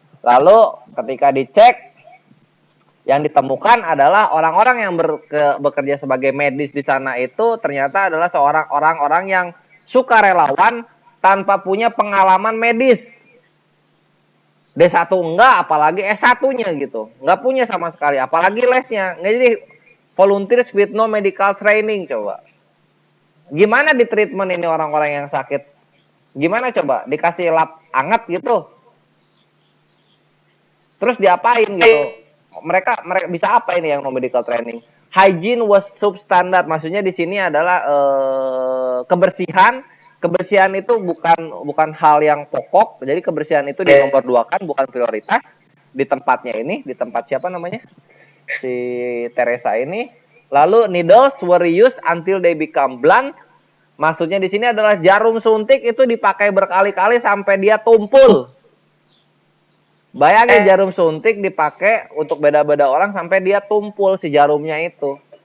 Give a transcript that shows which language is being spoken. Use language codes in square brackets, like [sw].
[id] Lalu ketika dicek, yang ditemukan adalah orang-orang yang bekerja sebagai medis di sana itu ternyata adalah orang-orang yang sukarelawan tanpa punya pengalaman medis. D1 enggak, apalagi S1-nya gitu. Enggak punya sama sekali, apalagi lesnya. [en] Jadi volunteers with no medical training, coba. [id] Gimana di treatment ini orang-orang yang sakit? Gimana coba? Dikasih lap anget gitu. Terus diapain gitu? Mereka bisa apa ini yang [en] no medical training? Hygiene was substandard. [id] Maksudnya di sini adalah kebersihan. Kebersihan itu bukan hal yang pokok, jadi kebersihan itu dinomor duakan, bukan prioritas di tempatnya ini, di tempat siapa namanya? Si Teresa ini. [en] Lalu needles were used until they become blunt. [id] Maksudnya di sini adalah jarum suntik itu dipakai berkali-kali sampai dia tumpul. Bayangin jarum suntik dipakai untuk beda-beda orang sampai dia tumpul si jarumnya itu.